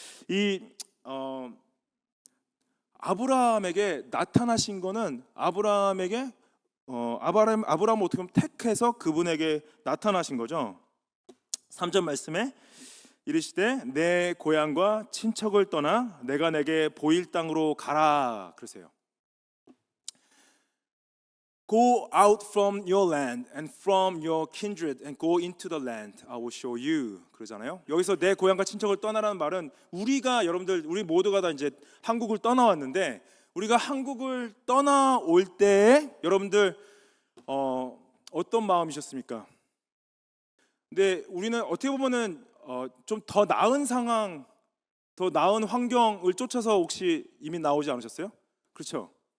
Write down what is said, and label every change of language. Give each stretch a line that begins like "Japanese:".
Korean: 이 아브라함에게 나타나신 거는 아브라함을 어떻게 보면 택해서 그분에게 나타나신 거죠. 3절 말씀에 이르시되 내 고향과 친척을 떠나 내가 내게 보일 땅으로 가라 그러세요.
English: Go out from your land and from your kindred and go into the land I will show you
Korean: 그러잖아요. 여기서 내 고향과 친척을 떠나라는 말은 우리 모두가 다 이제 한국을 떠나왔는데, 우리가 한국을 떠나올 때에 여러분들 어떤 마음이셨습니까? 근데 우리는 어떻게 보면은 좀 더 나은 상황, 더 나은 환경을 쫓아서 혹시 이민 나오지 않으셨어요? 그렇죠?